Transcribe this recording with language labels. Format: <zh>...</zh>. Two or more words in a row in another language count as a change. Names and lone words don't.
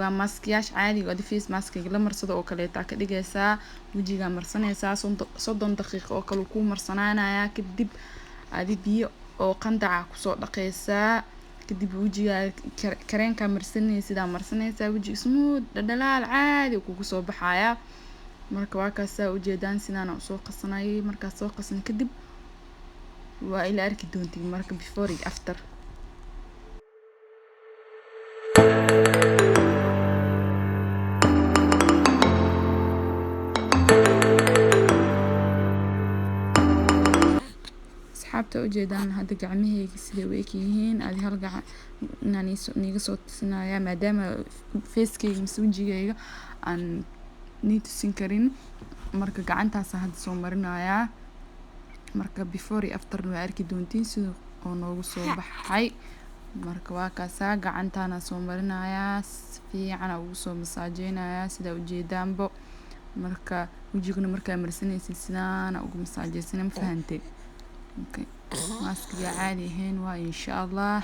<so>waa maskiyaash caadi oo</so> <en>face mask</en> <so>la marsado oo kale ka dhigaysaa wajiga marsanaysaa 30 daqiiqo oo kale ku marsanaanaya kadib adi biyo oo qandaca ku soo dhaqaysaa kadib wajiga kareenka marsanaysaa wajiga smooth dhalaal caadi kugu soo baxaya. marka waa kaasa ujeedaan sidaan u soo qasanay marka soo qasan kadib waa ila arki doontii marka</so> <en>before and after.</en> <so>asxaabta ujeedaan hadda gacmahayga sida way yihiin adi hal gacan inaan niga soo tusinayaa maadaama facekayga mise wajigayga aan tusin karin marka gacantaas hadda soo marinayaa marka</so> <en>before and after</en> <so>waa arki doontiin sida oo noogu soo baxay. marka waa kaasa gacantaana soo marinayaa si fiican ugu soo masaajeynaya sida ujeedaanbo marka wajiguna markaa marsanaysid sidaan ugu masaajeysan ma fahantay. maskiga caadi ahayn waa</so> <ar>insha Allah.</ar>